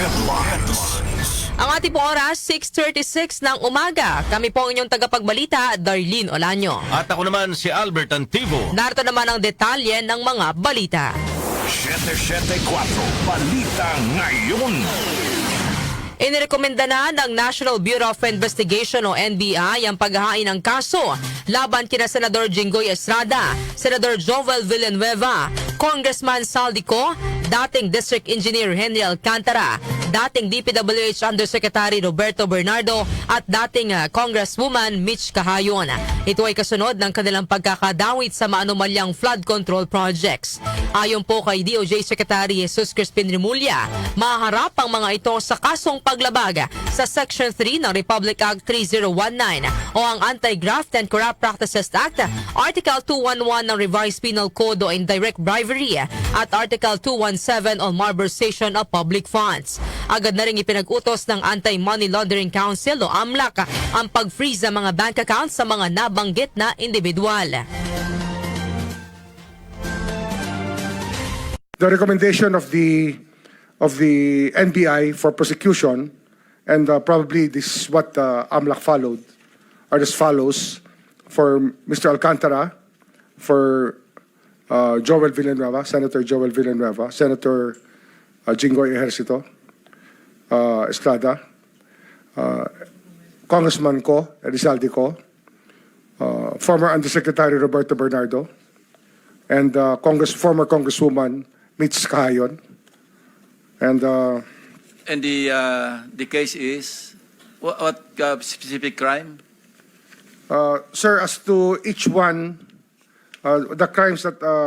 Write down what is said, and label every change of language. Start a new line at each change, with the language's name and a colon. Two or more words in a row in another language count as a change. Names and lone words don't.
Filipino: Ang ating pong oras, 6:36 ng umaga. Kami po ang inyong tagapagbalita, Darlene Olanyo. At ako naman si Albert Antivo. Narito naman ang detalye ng mga balita. 774 Balita Ngayon. Inirekomenda na ng National Bureau of Investigation o NBI ang paghahain ng kaso laban kina Senador Jinggoy Estrada, Senador Joel Villanueva, Congressman Saldico, dating District Engineer Henry Alcantara, dating DPWH Undersecretary Roberto Bernardo at dating Congresswoman Mitch Cahayon. Ito ay kasunod ng kanilang pagkakadawit sa maanumalyang
English: flood control projects.
Filipino: Ayon po kay DOJ Secretary Jesus Crispin Remulla, maharap ang mga ito sa kasong paglabag sa Section 3 ng Republic Act 3019 o ang Anti-Graft and Corrupt Practices Act, Article 211 ng Revised Penal Code o Indirect Bribery at Article 217 on Malversation of Public Funds. Agad na rin ipinag-utos ng Anti-Money Laundering Council o AMLAC ang pag-freeze ng mga
English: bank accounts
Filipino: sa mga nabanggit na individual.
English: The recommendation of the NBI for prosecution, and probably this is what AMLAC followed, or as follows: for Mr. Alcantara, for Joel Villanueva, Senator Joel Villanueva, Senator Jinggoy Estrada, Congressman Rizaldi, former Undersecretary Roberto Bernardo, and former Congresswoman Mitch Cahayon. And the case is what specific crime? Sir, as to each one, the crimes that